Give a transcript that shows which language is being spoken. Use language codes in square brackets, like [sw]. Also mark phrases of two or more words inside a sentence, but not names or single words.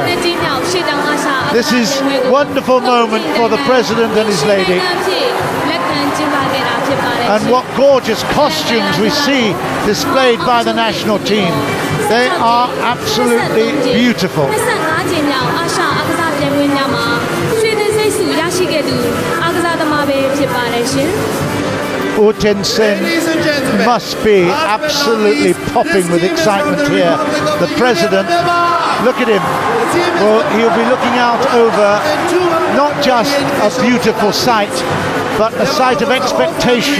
[en] This is a wonderful moment for the president and his lady. And what gorgeous costumes we see displayed by the national team. They are absolutely beautiful. [my] ဝင်းများမှာရွှေသင်းစိတ်စုရရှိခဲ့သူအားကစားသမားပဲဖြစ်ပါတယ်ရှင် [en] Utensen must be absolutely popping with excitement here. The president, look at him. Well, he'll be looking out over not just a beautiful sight, but a sight of expectation.